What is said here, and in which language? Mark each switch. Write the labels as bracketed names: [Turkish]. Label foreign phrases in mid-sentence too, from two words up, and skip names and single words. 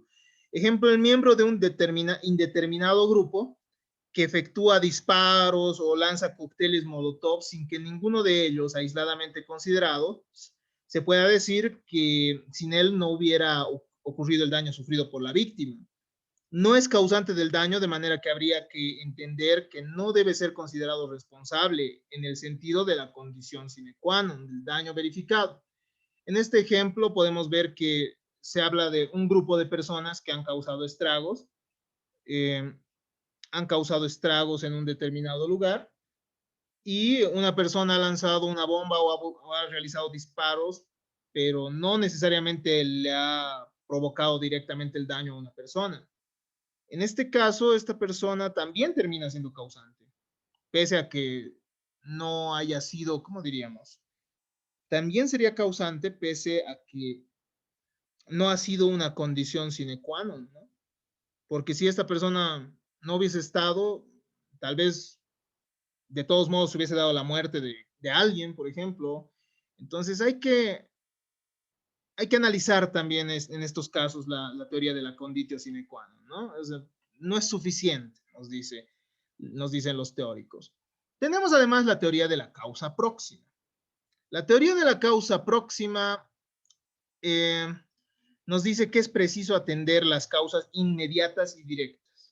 [Spanish] Ejemplo, el miembro de un indeterminado grupo que efectúa disparos o lanza cócteles molotov sin que ninguno de ellos, aisladamente considerado, se pueda decir que sin él no hubiera ocurrido el daño sufrido por la víctima. No es causante del daño, de manera que habría que entender que no debe ser considerado responsable en el sentido de la condición [Latin] sine qua non, [Spanish] del daño verificado. En este ejemplo podemos ver que se habla de un grupo de personas que han causado estragos, en un determinado lugar y una persona ha lanzado una bomba o ha realizado disparos, pero no necesariamente le ha provocado directamente el daño a una persona. En este caso, esta persona también termina siendo causante, pese a que no haya sido, ¿cómo diríamos? También sería causante pese a que no ha sido una condición [Latin] sine qua non, [Spanish] ¿no? Porque si esta persona no hubiese estado, tal vez de todos modos hubiese dado la muerte de alguien, por ejemplo. Entonces hay que analizar también en estos casos la teoría de la [Latin] conditio sine qua non, [Spanish] ¿no? O sea, no es suficiente, nos dicen los teóricos. Tenemos además la teoría de la causa próxima. La teoría de la causa próxima nos dice que es preciso atender las causas inmediatas y directas.